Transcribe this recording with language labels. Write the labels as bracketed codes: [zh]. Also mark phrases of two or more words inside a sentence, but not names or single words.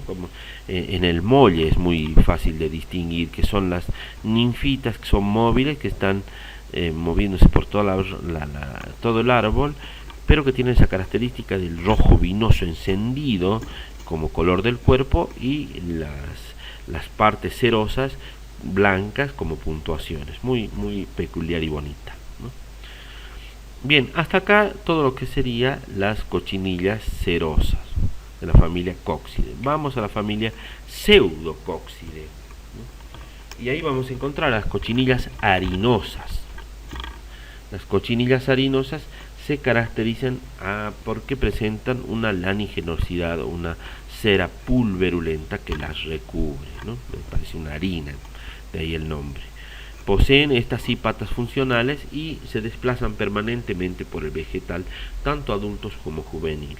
[es] Como en el molle es muy fácil de distinguir que son las ninfitas, que son móviles, que están moviéndose por todo el árbol, pero que tienen esa característica del rojo vinoso encendido como color del cuerpo y las partes cerosas blancas como puntuaciones, muy peculiar y bonita, ¿no? Bien, hasta acá todo lo que sería las cochinillas cerosas de la familia Coccidae. Vamos a la familia Pseudococcidae, ¿no? Y ahí vamos a encontrar las cochinillas harinosas. Las cochinillas harinosas se caracterizan porque presentan una lanigenosidad o una cera pulverulenta que las recubre, ¿no? Me parece una harina, de ahí el nombre. Poseen estas sí patas funcionales y se desplazan permanentemente por el vegetal, tanto adultos como juveniles.